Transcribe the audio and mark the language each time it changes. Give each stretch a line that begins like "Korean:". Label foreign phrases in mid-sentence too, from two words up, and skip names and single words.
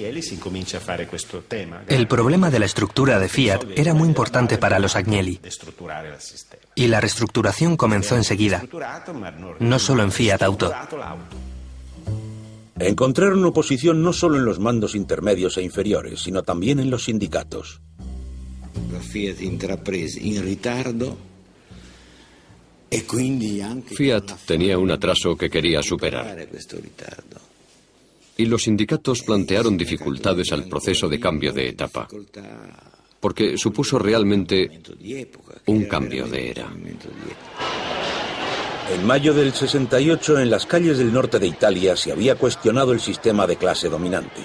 Spanish: El problema de la estructura de Fiat era muy importante para los Agnelli. Y la reestructuración comenzó enseguida, no solo en Fiat Auto. Encontraron oposición no solo en los mandos intermedios e inferiores, sino también en los sindicatos.
Italian: La Fiat intraprese in ritardo.
Spanish: Fiat tenía un atraso que quería superar. Y los sindicatos plantearon dificultades al proceso de cambio de etapa, porque supuso realmente un cambio de era. En mayo del 68, en las calles del norte de Italia se había cuestionado el sistema de clase dominante.